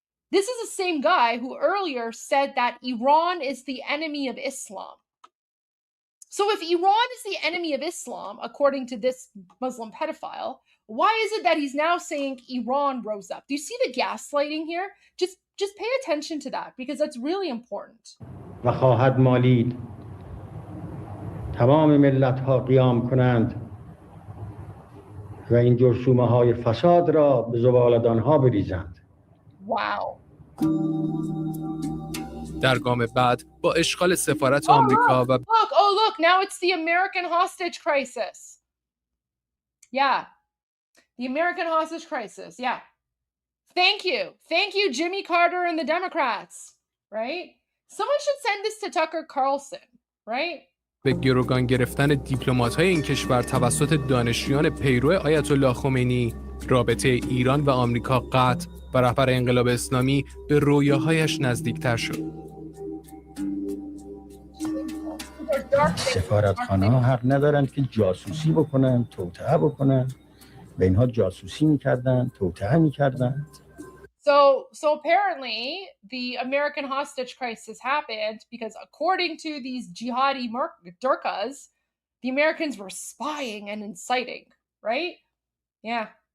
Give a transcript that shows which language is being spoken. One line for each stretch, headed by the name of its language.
English: This is the same guy who earlier said that Iran is the enemy of Islam. So if Iran is the enemy of Islam, according to this Muslim pedophile, why is it that he's now saying Iran rose up? Do you see the gaslighting here? Just pay attention to that, because that's really important.
Persian: و خواهد مالید تمام ملت‌ها قیام کنند و این جرثومه‌های فساد را به زباله‌دان‌ها بریزند.
English: Wow.
Persian: در گام بعد با اشغال سفارت آمریکا و
English: look, now it's the American hostage crisis. Yeah. The American hostage crisis. Yeah. Thank you, Jimmy Carter and the Democrats, right? Someone should send this to Tucker Carlson, right?
Persian: به گروگان گرفتن دیپلمات‌های این کشور توسط دانشجویان پیرو آیت الله خمینی، رابطه ایران و آمریکا قطع و رهبر انقلاب اسلامی به رویاهایش نزدیکتر شد. سفارتخانه‌ها حق ندارند که جاسوسی بکنن، توطئه بکنن. به اینها جاسوسی می‌کردن، توطئه می‌کردن.
English: So apparently the American hostage crisis happened because, according to these jihadi Durkas, the Americans were spying and inciting, right? Yeah.